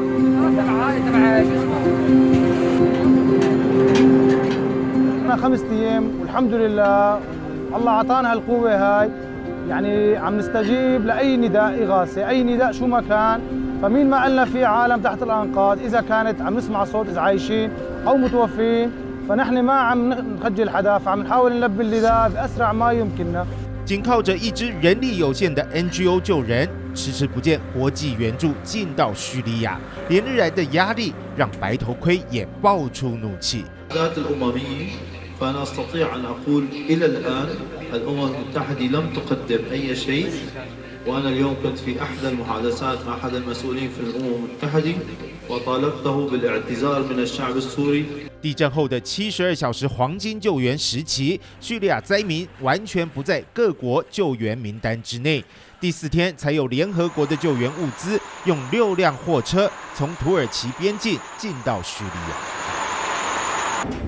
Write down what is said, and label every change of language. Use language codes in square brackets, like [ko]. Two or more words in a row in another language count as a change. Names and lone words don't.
[ar] 5 أيام والحمد لله الله عطانا هالقوة هاي يعني عم نستجيب لأي نداء إغاثة أي نداء شو ما كان فمين ما قلنا في عالم تحت الأنقاض إذا كانت عم نسمع صوت إذا عايشين أو متوفين فنحن ما عم نخجل حدا فعم نحاول نلبي النداء بأسرع ما يمكننا。 [zh] 仅靠着一支人力有限的 NGO 救人，迟迟不见国际援助进到叙利亚，连日来的压力让白头盔也爆出怒气。 [ar] فأنا أستطيع أن أقول إلى الآن الأمم المتحدة لم تقدم أي شيء وأنا اليوم كنت في أحد المحادثات مع أحد المسؤولين في الأمم المتحدة وطالبته بالاعتذار من الشعب السوري。 [zh] 地震后的72小时黄金救援时期，叙利亚灾民完全不在各国救援名单之内。第4天才有联合国的救援物资用6辆货车从土耳其边境进到叙利亚。